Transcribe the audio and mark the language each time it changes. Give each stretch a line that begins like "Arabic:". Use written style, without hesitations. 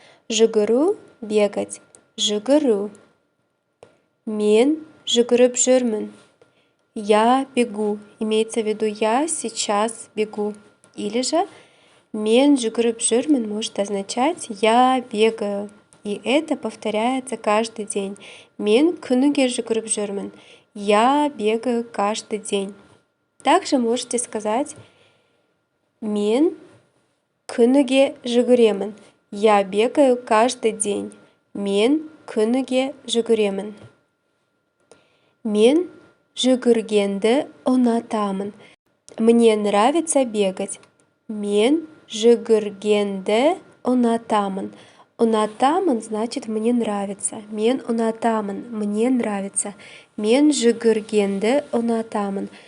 Kazakh: Жүгіру –
Russian: бегать.
Kazakh: Жүгіру. Мен жүгіріп жүрмін.
Russian: Я бегу. Имеется в виду я сейчас бегу. Или же
Kazakh: мен жүгіріп жүрмін
Russian: может означать я бегаю. И это повторяется каждый день.
Kazakh: Мен күніге жүгіріп жүрмін.
Russian: Я бегаю каждый день. Также можете сказать мен күніге жүгіремін. Я бегаю каждый день.
Kazakh: Мен күніге жүгіремін. Мен жүгіргенді ұнатамын.
Russian: Мне нравится бегать.
Kazakh: Мен жүгіргенді ұнатамын. Ұнатамын
Russian: значит мне нравится.
Kazakh: Мен ұнатамын.
Russian: Мне нравится.
Kazakh: Мен жүгіргенді ұнатамын.